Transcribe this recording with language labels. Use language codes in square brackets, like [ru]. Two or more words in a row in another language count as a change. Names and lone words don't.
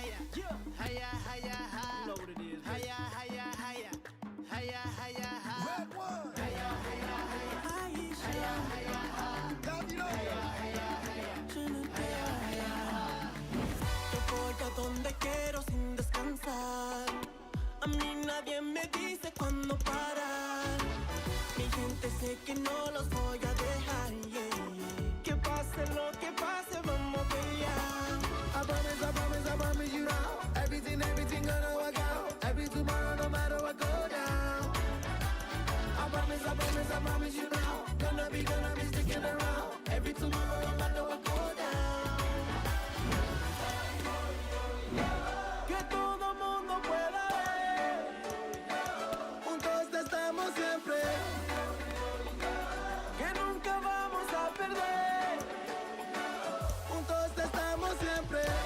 [en] Hiya, hiya, hi. You know what it is. Hiya, hiya, hiya. Hiya, hiya, hi. Red one. Hiya, hiya, hiya. Hiya, hiya, hi. Davido. Hiya, hiya, hiya. Hiya, hiya, hi. [es] Yo voy a donde quiero sin descansar. A mí nadie me dice cuándo parar. Mi gente sé que no los voy a dejar, yeah, yeah. Que pase lo que pase, vamos a pelear. [en] I promise you now. Everything gonna work out. Every tomorrow, no matter what go down. I promise you now. Gonna be sticking around. Every tomorrow, no matter what go down. [es] Que todo mundo pueda ver. Juntos estamos siempre. Que nunca vamos a perder. Juntos estamos siempre.